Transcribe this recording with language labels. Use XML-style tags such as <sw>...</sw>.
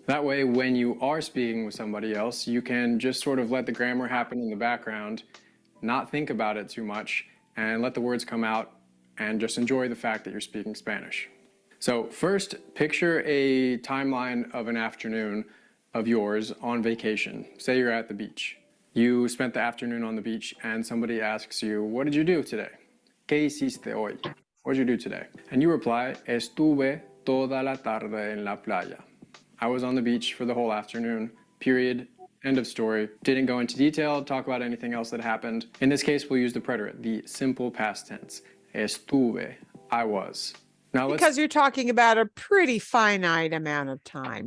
<en>That way, when you are speaking with somebody else, you can just sort of let the grammar happen in the background, not think about it too much, and let the words come out and just enjoy the fact that you're speaking Spanish. So first, picture a timeline of an afternoon of yours on vacation. Say you're at the beach. You spent the afternoon on the beach and somebody asks you, what did you do today?</en> <es>¿Qué hiciste hoy?</es> <en>What did you do today? And you reply,</en> <es>estuve toda la tarde en la playa.</es> <en>I was on the beach for the whole afternoon, period. End of story. Didn't go into detail, talk about anything else that happened. In this case, we'll use the preterit, the simple past tense. Estuve, I was. Now because you're talking about a pretty finite amount of time.</en>